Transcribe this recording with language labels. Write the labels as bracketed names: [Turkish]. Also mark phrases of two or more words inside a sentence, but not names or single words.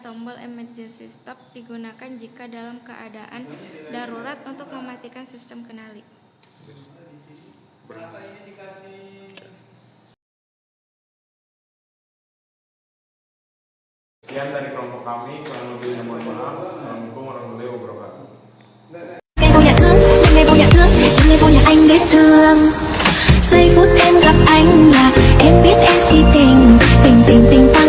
[Indonesian] Tombol emergency stop digunakan jika dalam keadaan darurat untuk mematikan sistem kendali. Sekian dari kelompok kami, kurang lebihnya mohon maaf. [Arabic] السلام عليكم ورحمة الله وبركاته. [Vietnamese] Ngày vô nhà anh biết thương. Giây phút em gặp anh là em biết em si tình. Tình